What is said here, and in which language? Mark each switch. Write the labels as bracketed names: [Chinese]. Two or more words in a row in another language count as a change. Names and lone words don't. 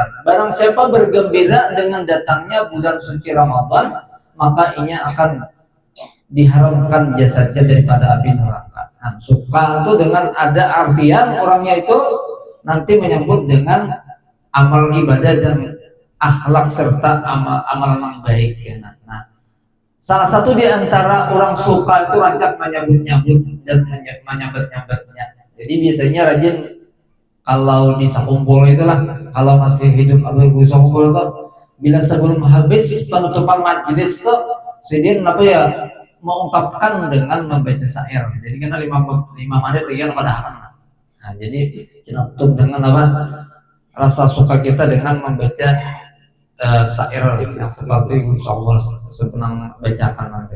[Indonesian] Barang siapa bergembira dengan datangnya bulan suci Ramadan, maka ia akan diharamkan jasadnya daripada api neraka. Nah, suka itu dengan ada artian orangnya itu nanti menyebut dengan amal ibadah dan akhlak serta amal yang baik. [Banjar] Nah, salah satu di antara orang suka itu rancak menyambut-nyambut dan menyambat-nyambatnya. Jadi biasanya rajin kalau di sakumpul itulah, kalau masih hidup abu sakumpul itu, bila sebelum habis penutupan majelis tuh sidin apa ya mengungkapkan dengan membaca syair. [Indonesian] Jadi karena 5 menit lagi kan pada akan. Nah, jadi kita tutup dengan apa? Rasa suka kita dengan membaca syair yang seperti insyaallah senang bacakan nanti.